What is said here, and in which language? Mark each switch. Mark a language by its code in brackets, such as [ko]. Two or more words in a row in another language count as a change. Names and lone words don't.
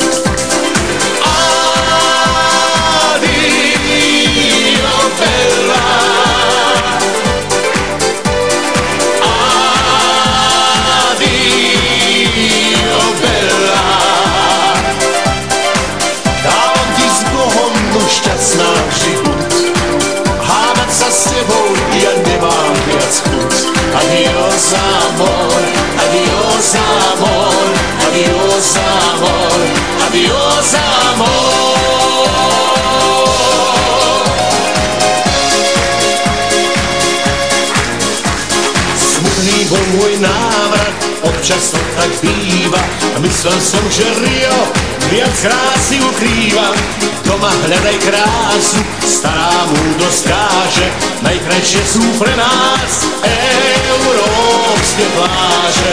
[it] Adio bella, adio bella, [sk] dávam ti s Bohom do šťastná život, hádať sa s tebou ja nemám viac chuť. [es] Adios amor, adios amor, adios amor, adios amor. [sk] Smutný bol môj návrat, občas to tak býva, myslel som, že Rio viac krásy ukrýva. Doma hľadaj krásu, stará múdrosť káže, najkrajšie sú pre nás európske pláže.